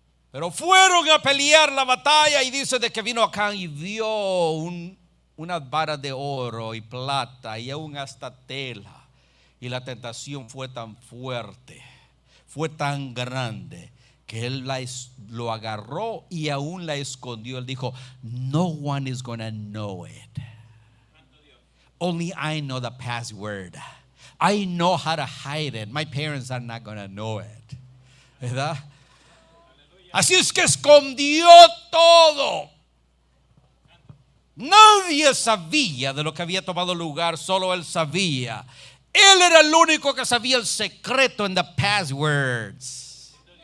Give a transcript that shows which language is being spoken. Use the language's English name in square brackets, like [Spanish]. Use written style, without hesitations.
[Spanish] Pero fueron a pelear la batalla, y dice de que vino Acán y vio unas varas de oro y plata y aún hasta tela, y la tentación fue tan fuerte, fue tan grande, que él lo agarró y aún la escondió. Él dijo: [English] no one is gonna know it, only I know the password, I know how to hide it, my parents are not gonna know it. [Spanish] ¿Verdad? Así es que escondió todo. Nadie sabía de lo que había tomado lugar, solo él sabía. Él era el único que sabía el secreto en the passwords.